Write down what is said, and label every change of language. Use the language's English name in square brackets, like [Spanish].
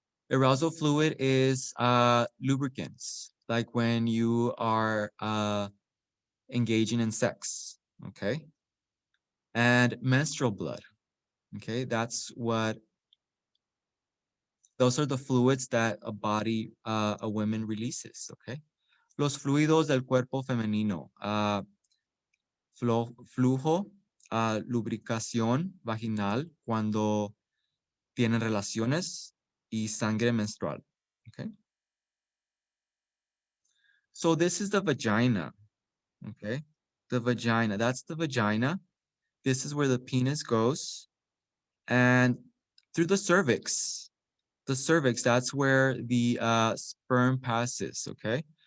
[English] Arousal fluid is lubricants, like when you are engaging in sex, okay? And menstrual blood, okay? Those are the fluids that a woman releases, okay? [Spanish] Los fluidos del cuerpo femenino, flujo, lubricación vaginal cuando tienen relaciones y sangre menstrual, okay? [English] So this is the vagina, okay? The vagina, that's the vagina. This is where the penis goes. And through the cervix, that's where the sperm passes, okay?